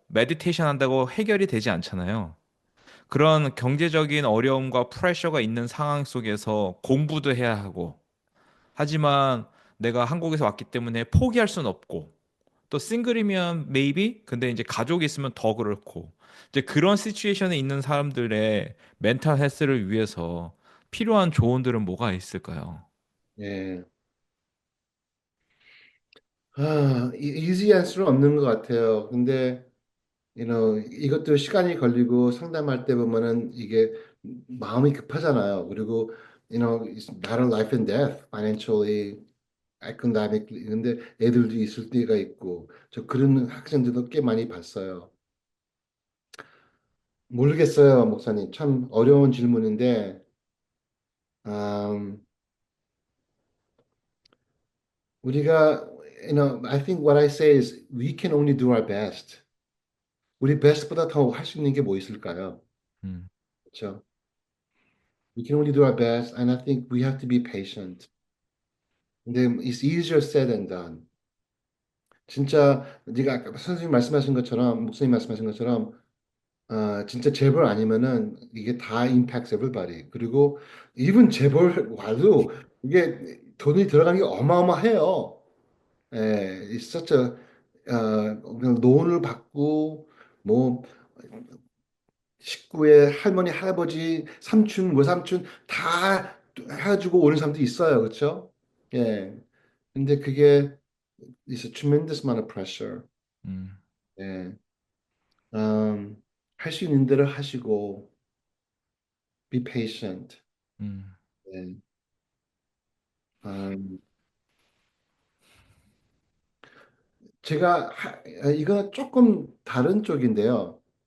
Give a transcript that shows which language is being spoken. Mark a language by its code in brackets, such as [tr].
[ko] 메디테이션 한다고 해결이 되지 않잖아요. 그런 경제적인 어려움과 프레셔가 있는 상황 속에서 공부도 해야 하고, 하지만 내가 한국에서 왔기 때문에 포기할 수는 없고, 또 싱글이면 maybe, 근데 이제 가족이 있으면 더 그렇고, 이제 그런 시츄에이션에 있는 사람들의 멘탈 헬스를 위해서 필요한 조언들은 뭐가 있을까요? 예. 이지 안수는 없는 것 같아요. 근데 이것도 시간이 걸리고 상담할 때 보면은 이게 마음이 급하잖아요. [en] 그리고 it's matter of life and death, financially, economically. [ko] 근데 애들도 있을 때가 있고 저 그런 학생들도 꽤 많이 봤어요. 모르겠어요, 목사님. 참 어려운 질문인데 음, 우리가 [en] I think what I say is we can only do our best. [ko] 우리 best보다 더 할 수 있는 게 뭐 있을까요? 음, 그렇죠? [en] We can only do our best, and I think we have to be patient. 근데 it's easier said than done. [ko] 진짜 네가 아까 선생님 말씀하신 것처럼 목사님 말씀하신 것처럼 진짜 재벌 아니면은 이게 다 [en] impacts everybody. [ko] 그리고 even 재벌 와도 이게 돈이 들어가는 게 어마어마해요. 예, [en] it's such a [ko] 그냥 로은을 받고 뭐 식구의 할머니, 할아버지, 삼촌, 외삼촌 다 해가지고 오는 사람도 있어요. 그렇죠? 예. 근데 그게 [en] is a tremendous amount of pressure. 음, [ko] 예. 할 수 있는 대로 하시고 [en] be patient. 음, [ko] 예. 음, 제가 이거 조금 다른 쪽인데요.